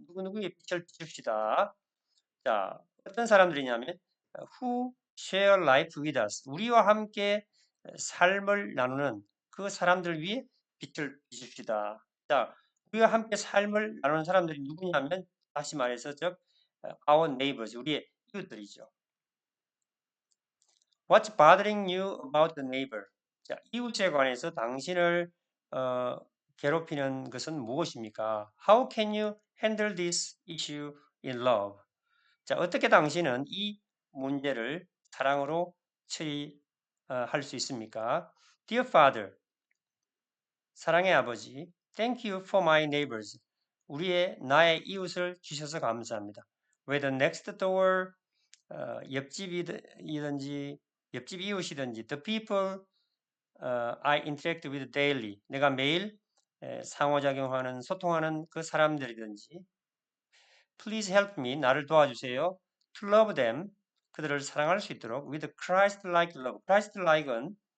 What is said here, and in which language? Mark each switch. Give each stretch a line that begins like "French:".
Korean: 누구누구 위에 빛을 비춥시다. 자 어떤 사람들이냐면
English: who share life with us
Korean: 우리와 함께 삶을 나누는 그 사람들 위에 빛을 비춥시다. 자 우리와 함께 삶을 나누는 사람들이 누구냐면 다시 말해서 즉
English: our neighbors
Korean: 우리의 이웃들이죠.
English: What's bothering you about the neighbor?
Korean: 자, 이웃에 관해서 당신을 괴롭히는 것은 무엇입니까?
English: How can you handle this issue in love?
Korean: 자, 어떻게 당신은 이 문제를 사랑으로 처리할 수 있습니까?
English: Dear Father,
Korean: 사랑의 아버지,
English: Thank you for my neighbors.
Korean: 나의 이웃을 주셔서 감사합니다.
English: Whether next door,
Korean: 옆집이든지 옆집 이웃이든지
English: the people I interact with daily
Korean: 내가 매일 상호작용하는 소통하는 그 사람들이든지
English: please help me
Korean: 나를 도와주세요
English: to love them
Korean: 그들을 사랑할 수 있도록
English: with Christ-like love Christ-like은